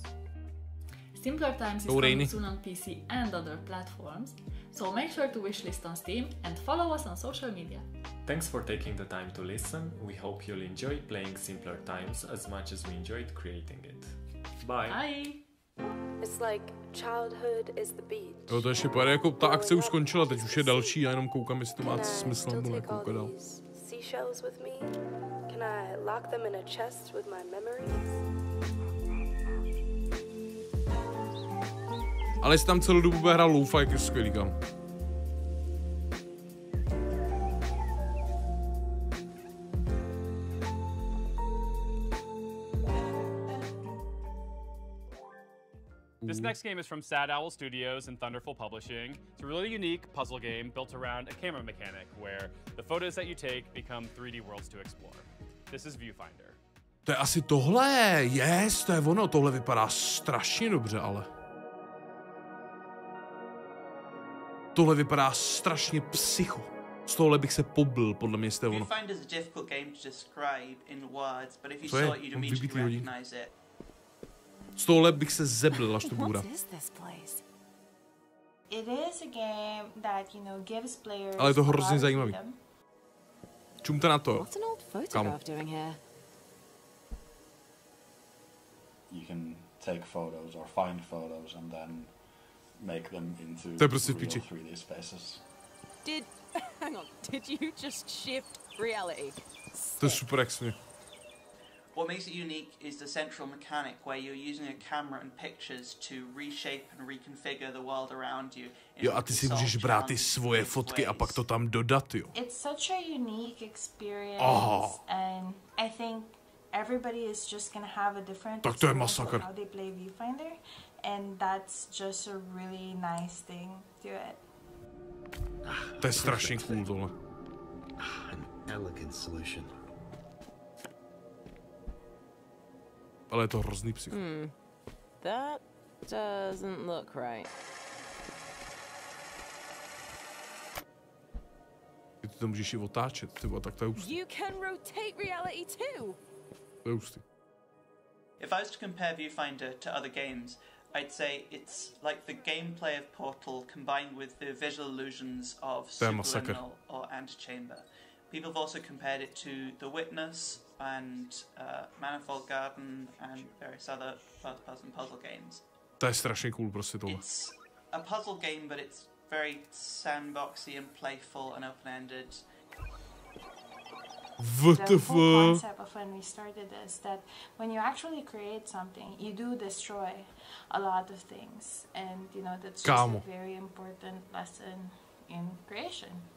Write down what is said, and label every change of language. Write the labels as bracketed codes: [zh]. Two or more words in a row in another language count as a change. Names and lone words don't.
[en] Simpler Times is coming soon on PC and other platforms, so make sure to wishlist on Steam and follow us on social media. Thanks for taking the time to listen. We hope you'll enjoy playing Simpler Times as much as we enjoyed creating it. Bye! Bye! It's like childhood is the beach. [cs] Jo, to ještě pojede, jako ta akce už skončila, teď už je další a jenom koukám, jestli to má smysl nebo nekoukat dál. [en] Seashells with me? Can I lock them in a chest with my memories? [cs] Ale jestli tam celou dobu bude hrát lo-fi, jak je skvělý, kam. [en] This next game is from Sad Owl Studios and Thunderful Publishing. It's a really unique puzzle game built around a camera mechanic where the photos that you take become 3D worlds to explore. This is Viewfinder. [cs] To je asi tohle, yes, to je ono, tohle vypadá strašně dobře, ale. Tohle vypadá strašně psycho. Z tohle bych se pobil, podle mě jste ono. [en] Viewfinder is a difficult game to describe in words, but if you saw it, you'd immediately recognize it. [cs] Z tohle bych se zeblil, až to bude. Ale je to hrozně zajímavý. Čumte na to. Kámo. [en] You can take photos or find photos and then make them into [cs] to je prostě v [en] real [cs] piči. [en] 3D spaces. Hang on, did you just shift reality? [cs] To je super extrémně. [en] What makes it unique is the central mechanic where you're using a camera and pictures to reshape and reconfigure the world around you. [cs] Jo, a ty si můžeš brát ty svoje fotky a pak to tam dodat, jo. [en] It's such a unique experience and I think everybody is just gonna have a different [cs] tak to je [en] experience [cs] masakr. [en] of how they play Viewfinder and that's just a really nice thing to it. [cs] To je strašně cool tohle. [en] An elegant solution. [cs] Ale je to hrozný psycho. [en] That doesn't look right. [cs] Ty to můžeš i otáčet, tyba, tak to je hustý. [en] You can rotate reality too. [cs] To je hustý. [en] If I was to compare Viewfinder to other games, I'd say it's like the gameplay of Portal combined with the visual illusions of Subliminal or Antechamber. People have also compared it to The Witness and Manifold Garden and various other first-person puzzle games. [cs] To je strašně cool prostě tohle. [en] It's a puzzle game, but it's very sandboxy and playful and open-ended. The whole concept of when we started is that when you actually create something, you do destroy a lot of things, and you know that's just a very important lesson in creation.